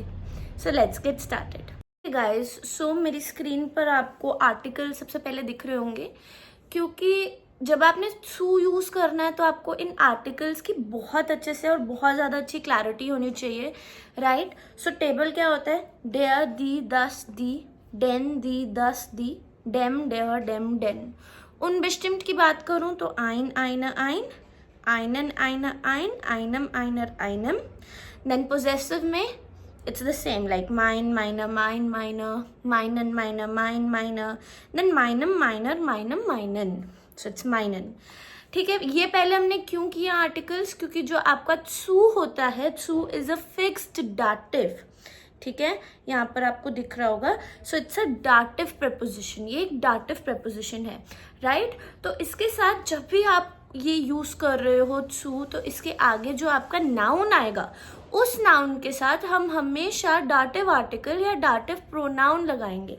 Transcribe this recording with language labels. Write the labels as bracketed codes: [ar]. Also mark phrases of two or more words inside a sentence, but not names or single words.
[en] so let's get started guys. [hi] सो मेरी स्क्रीन पर आपको आर्टिकल सबसे पहले दिख रहे होंगे, क्योंकि जब आपने सू यूज करना है तो आपको इन आर्टिकल्स की बहुत अच्छे से और बहुत ज्यादा अच्छी क्लैरिटी होनी चाहिए, राइट। सो टेबल क्या होता है? [de] der, die, das, die, den, die, das, die, dem, der, dem, den. उन bestimmt [hi] की बात करूं तो [de] ein, eine, ein, einen, eine, ein, einem, einer, einem। [en] देन possessive में it's the same, like mine, [de] meiner, mein, meiner, meinen, meiner, mein, meiner, then meinem, meiner, meinem, meinen, [en] so it's [de] meinen। [hi] ठीक है, ये पहले हमने क्यों किया आर्टिकल्स? क्योंकि जो आपका सू होता है, सू [en] is a fixed dative. [hi] ठीक है, यहाँ पर आपको दिख रहा होगा। [en] so it's a dative preposition, [hi] ये एक [en] dative preposition [hi] है, राइट। तो इसके साथ जब भी आप ये यूज कर रहे हो सू, तो इसके आगे जो आपका नाउन आएगा उस नाउन के साथ हम हमेशा [en] dative article [hi] या [en] dative pronoun [hi] लगाएंगे।